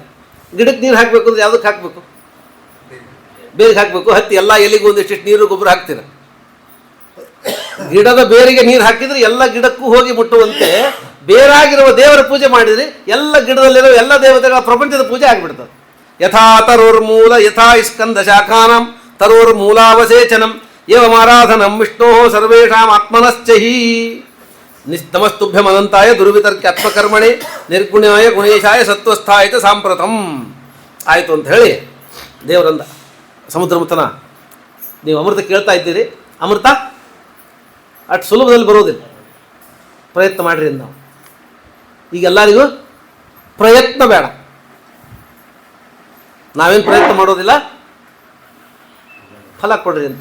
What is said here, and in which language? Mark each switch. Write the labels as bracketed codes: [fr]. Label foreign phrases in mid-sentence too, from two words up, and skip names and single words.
[kn] ಗಿಡಕ್ಕೆ ನೀರು ಹಾಕಬೇಕು ಅಂದರೆ ಯಾವುದಕ್ಕೆ ಹಾಕಬೇಕು? ಬೇರಿಗೆ ಹಾಕಬೇಕು. ಹತ್ತಿ ಎಲ್ಲ ಎಲೆಗೂ ಒಂದಿಷ್ಟು ನೀರು ಗೊಬ್ಬರ ಹಾಕ್ತೀರ. ಗಿಡದ ಬೇರಿಗೆ ನೀರು ಹಾಕಿದರೆ ಎಲ್ಲ ಗಿಡಕ್ಕೂ ಹೋಗಿ ಮುಟ್ಟುವಂತೆ ಬೇರಾಗಿರುವ ದೇವರ ಪೂಜೆ ಮಾಡಿದರೆ ಎಲ್ಲ ಗಿಡದಲ್ಲಿರೋ ಎಲ್ಲ ದೇವತೆಗಳ ಪ್ರಪಂಚದ ಪೂಜೆ ಆಗಿಬಿಡ್ತದೆ. [sa] ಯಥಾ ತರೋರ್ಮೂಲ ಯಥಾ ಸ್ಕಂದ ಶಾಖಾನಂ ತರೋರ್ಮೂಲಾವಸೇಚನಂ ಏವಮಾರಾಧನಂ ವಿಷ್ಣೋ ಸರ್ವೇಷಾಂ ಆತ್ಮನಶ್ಚಹಿ ನಿಸ್ತಮಸ್ತುಭ್ಯಮನಂತಾಯ ದುರ್ವಿತರ್ಕ್ಯ ಆತ್ಮಕರ್ಮಣೆ ನಿರ್ಗುಣ್ಯಾಯ ಗುಣೇಶಾಯ ಸತ್ವಸ್ಥಾಯ ಚ ಸಾಂಪ್ರತಂ. [kn] ಆಯಿತು ಅಂತ ಹೇಳಿ ದೇವರಂದ, ಸಮುದ್ರಮುತ್ತನ ನೀವು ಅಮೃತ ಕೇಳ್ತಾ ಇದ್ದೀರಿ, ಅಮೃತ ಅಷ್ಟು ಸುಲಭದಲ್ಲಿ ಬರೋದಿಲ್ಲ, ಪ್ರಯತ್ನ ಮಾಡಿರಿ ನಾವು. ಈಗ ಎಲ್ಲರಿಗೂ ಪ್ರಯತ್ನ ಬೇಡ, ನಾವೇನು ಪ್ರಯತ್ನ ಮಾಡೋದಿಲ್ಲ, ಫಲ ಕೊಡ್ರಿ ಅಂತ.